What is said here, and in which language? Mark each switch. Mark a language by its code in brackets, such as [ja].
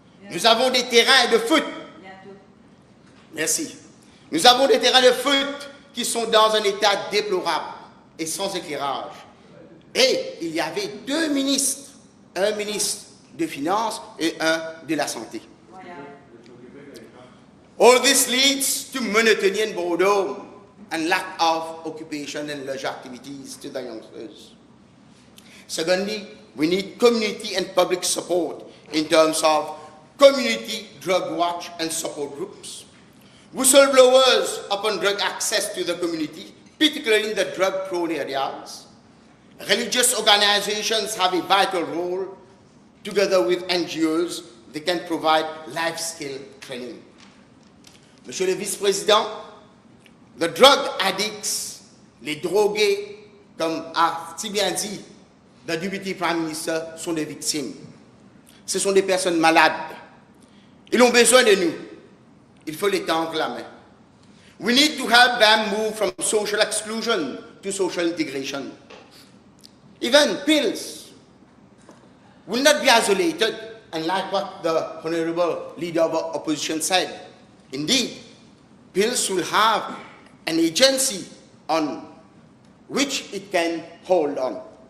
[fr] Nous avons des terrains de foot. Merci. Nous avons des terrains de foot qui sont dans un état déplorable et sans éclairage. Et il y avait deux ministres, un ministre des Finances et un de la Santé. [en] All this leads to monotony and boredom and lack of occupation and leisure activities to the youngsters. Secondly, we need community and public support in terms of community drug watch and support groups, whistleblowers upon drug access to the community, particularly in the drug-prone areas. Religious organizations have a vital role. Together with NGOs, they can provide life skill training. [fr] Monsieur le Vice-président, [en] the drug addicts, [fr] les drogués, comme a si bien dit le Deputy Prime Minister, sont des victimes. Ce sont des personnes malades. Ils ont besoin de nous. Il faut les tendre la main. [en] We need to help them move from social exclusion to social integration. Even pills will not be isolated, unlike what the Honorable Leader of Opposition said. Indeed, pills will have an agency on which it can hold on.